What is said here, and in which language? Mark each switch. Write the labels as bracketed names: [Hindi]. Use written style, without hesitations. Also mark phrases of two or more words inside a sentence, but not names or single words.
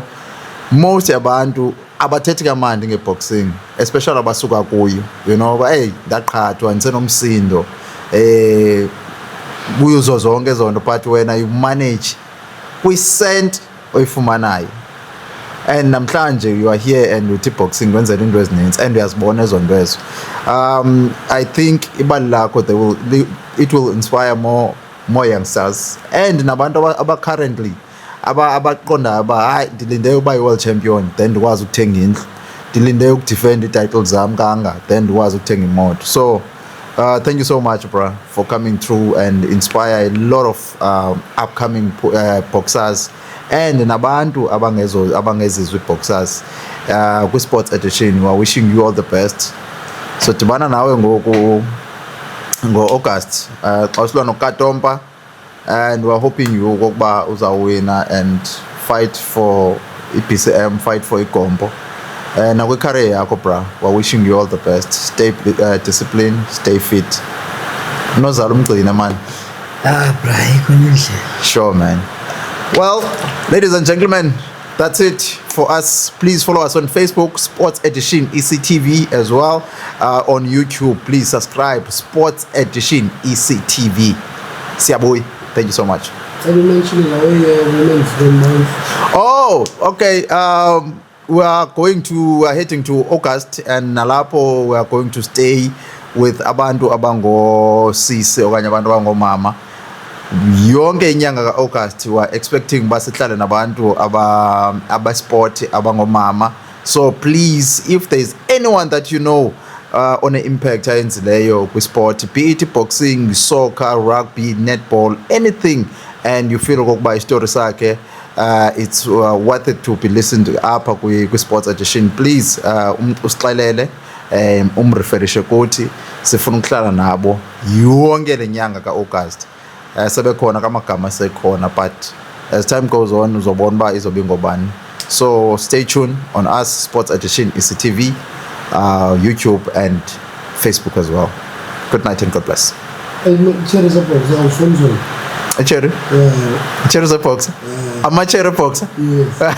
[Xhosa] Most yabantu abathethi kamandi nge-boxing, especially abasuka kuyo, [English] you know, [Xhosa] ba hey ndaqhathwa ndisenomsindo kuyo zonke zonto, but wena [English] you manage [Xhosa] kwi-cent oyifumanayo. And namhlanje [English] you are here [Xhosa] and uthi boxing kwenzela into ezininzi and uyazibona ezo nto ezo. [English] I think [Xhosa] ibali lakho [English] it will inspire more youngsters and [Xhosa] nabantu aba-currently abaqondayo uba hayi ndilinde uba yi- [English] world champion [Xhosa] then ndikwazi ukuthenga indlu, ndilinde ukudefend ii-title zam kanga then ndikwazi ukuthenga imoto. [English] So thank you so much, bro, for coming through and inspire a lot of upcoming boxers and [Xhosa] nabantu abangezizwe [English] boxers kwi-Sports Edition. We are wishing you all the best. So [Xhosa] dibana nawe ngo-August xa usilwa noKatompa [English] and we are hoping you [Xhosa] okokuba uzawina [English] and fight for i-BCM, fight for igombo. [Xhosa] Nakwi-career yakho, bra, [English] we are wishing you all the best. Stay disciplined, stay fit. [Xhosa] Nozala umgcina man. bra ikho nendlela [English] Sure, man. Well, ladies and gentlemen, that's it for us. Please follow us on Facebook, Sports Edition ECTV, as well. On YouTube, please subscribe, Sports Edition ECTV. Siaboy, thank you so much. mention women's month Oh, okay. We are heading to August, and nalapho we are going to stay with [Xhosa] abantu abango sisi okanye abantu abango mama. Yonke inyanga ka-August [English] we are expecting [Xhosa] uba sihlale nabantu aba-sport abangomama. [English] So please, if there is anyone that you know on an impact [Xhosa] ayenzileyo kwi-sport, [English] be it boxing, soccer, rugby, netball, anything, and you feel [Xhosa] okokuba istory sakhe [English] it's worth it to be listened to apha kwi-Sports Edition, please [Xhosa] usixelele umreferishe kuthi sifuna ukuhlala nabo yonke le nyanga ka-August. Sebekhona kamagama sekhona, [English] but as time goes on [Xhosa] uzobona uba izobe ngobani. [English] So stay tuned on us, Sports Edition ECTV, YouTube and Facebook as well. Good night and God bless. cherries up of Cherry. Cherry is a boxer. I'm a cherry boxer. Yes.